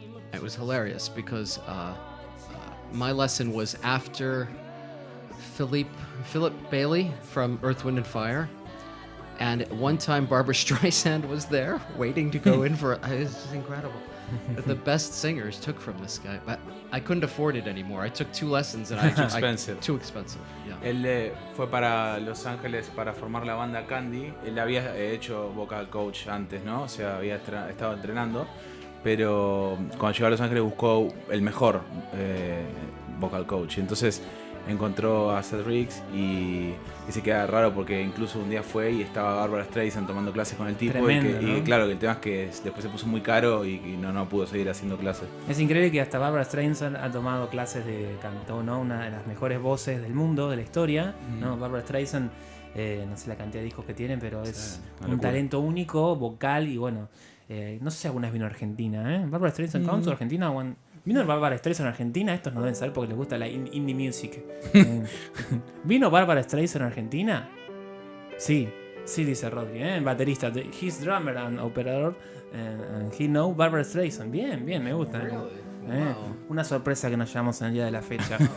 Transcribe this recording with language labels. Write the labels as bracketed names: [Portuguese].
[English] It was hilarious because my lesson was after Philip Bailey from Earth, Wind and Fire. And at one time Barbra Streisand was there waiting to go in for it. It was just incredible. The best singers took from this guy, but I couldn't afford it anymore. I took 2 lessons and too expensive. Yeah. [Spanish] Él fue para Los Ángeles para formar la banda Candy. Él había hecho vocal coach antes, ¿no? O sea, había estado entrenando. Pero cuando llegó a Los Ángeles buscó el mejor vocal coach. Entonces encontró a Seth Riggs y se queda raro porque incluso un día fue y estaba Barbra Streisand tomando clases con el tipo. Tremendo, y ¿no? claro, que el tema es que después se puso muy caro y no pudo seguir haciendo clases. Es increíble que hasta Barbra Streisand ha tomado clases de canto, ¿no? Una de las mejores voces del mundo, de la historia, ¿no? Barbra Streisand, no sé la cantidad de discos que tiene, pero es un talento único, vocal y bueno... no sé si alguna vez vino a Argentina, ¿eh? [English] ¿Barbra Streisand comes to Argentina? [Spanish] ¿Vino Barbra Streisand a Argentina? Estos no deben saber porque les gusta la indie music. ¿Vino Barbra Streisand a Argentina? Sí, dice Rodri, baterista. [English] He's drummer and operator. And he knows Barbra Streisand. [Spanish] Bien, me gusta. Wow. Una sorpresa que nos llevamos en el día de la fecha.